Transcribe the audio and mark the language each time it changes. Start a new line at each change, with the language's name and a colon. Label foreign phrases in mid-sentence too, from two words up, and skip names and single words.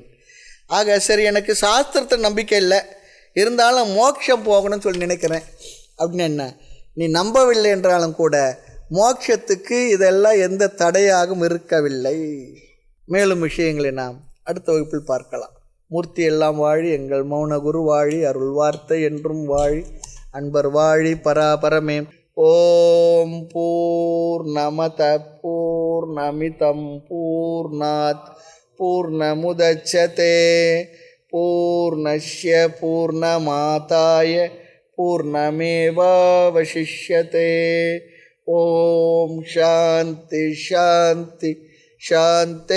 Tamil: ஆக சரி, எனக்கு சாஸ்திரத்தை நம்பிக்கை இல்லை, இருந்தாலும் மோட்சம் போகணும்னு சொல்லி நினைக்கிறேன் அப்படின்னு என்ன, நீ நம்பவில்லை என்றாலும் கூட மோட்சத்துக்கு இதெல்லாம் எந்த தடையாகவும் இருக்கவில்லை. மேலும் விஷயங்களை நாம் அடுத்த வகுப்பில் பார்க்கலாம். மூர்த்தி எல்லாம் வாழி, எங்கள் மௌன குரு வாழி, அருள் வார்த்தை என்றும் வாழி, அன்பர் வாழி, பராபரமே.
Sanskrit: ॐ पूर्णमदः पूर्णमिदम् पूर्णात् पूर्णमुदच्यते पूर्णस्य पूर्णमादाय पूर्णमेवावशिष्यते. ॐ शान्ति शान्ति शान्ति.